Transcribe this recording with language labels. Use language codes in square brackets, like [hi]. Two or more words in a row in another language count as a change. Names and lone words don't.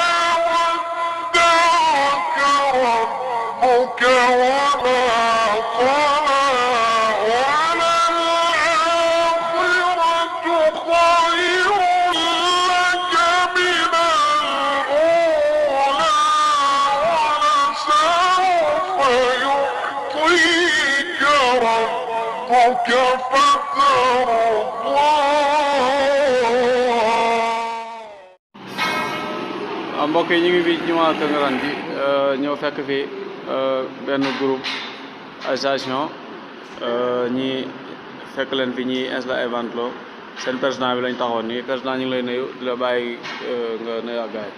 [ar] ودعك ربك وما قلى وللآخرة خير لك من الأولى ولسوف يعطيك ربك فترضى. [wo] mbokk yi ñu ngi fi jumaa Tangerang bi ñëw fekk fi benn [fr] groupe association [wo] ñi fekk leen fi ñi installé ay ventilo seen président bi lañ taxoon nii président ñu ngi lay nuyu di la bàyyi nga nuyu ak gaay.